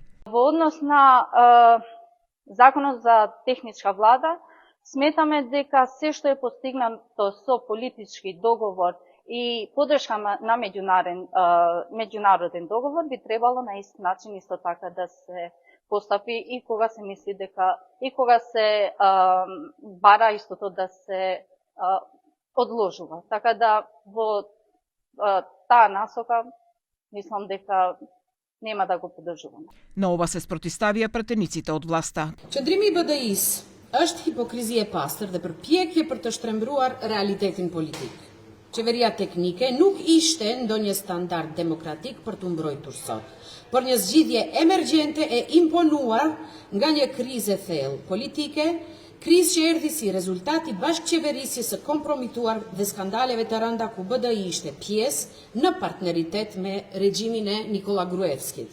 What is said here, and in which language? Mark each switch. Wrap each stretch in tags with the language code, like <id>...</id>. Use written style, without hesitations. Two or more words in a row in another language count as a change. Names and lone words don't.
<mk>Во однос на законот за техничка влада, сметаме дека се што е постигнато со политички договор и поддршка на меѓународен договор би требало на ист начин исто така да се постапи и кога се мисли дека и кога се бара истото да се одложува. Така да во таа насока мислам дека нема да го поддржуваме. На ова се спротивставија пратениците од власта.</mk> <sq>Qëndrimi i BDI-s është hipokrizi e pastër dhe përpjekje për të shtrembruar realitetin politik. Qeveria teknike nuk ishte ndonjë standard demokratik për të mbrojtur sot, por një zgjidhje emergjente e imponuar nga një krizë e thellë politike, krizë që erdhi si rezultat i bashkëqeverisjes së kompromituar dhe skandaleve të rënda ku BDI ishte pjesë në partneritet me regjimin e Nikola Gruevskit.</sq>